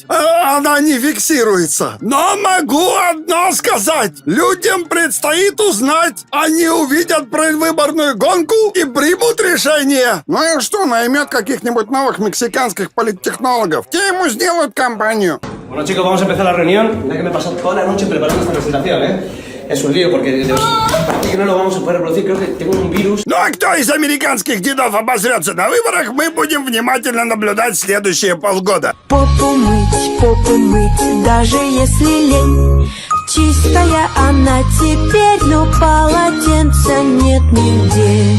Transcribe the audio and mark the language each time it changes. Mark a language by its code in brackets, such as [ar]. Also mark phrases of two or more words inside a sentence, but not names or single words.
[ru] Она не фиксируется. Но могу одно сказать. Людям предстоит узнать. Они увидят предвыборную гонку и примут решение. Ну и что, наймет каких-нибудь новых мексиканских политтехнологов? Те ему сделают кампанию. [es] Bueno chicos, vamos a empezar la reunión. Ya que me he pasado toda la noche preparando esta presentación, Es un lío porque parece que no lo vamos a poder reproducir. Creo que tengo un virus. [ru] Ну а кто из американских дедов обосрется на выборах, мы будем внимательно наблюдать следующие полгода. Попу мыть, даже если лень. Чистая она теперь, но полотенца нет нигде.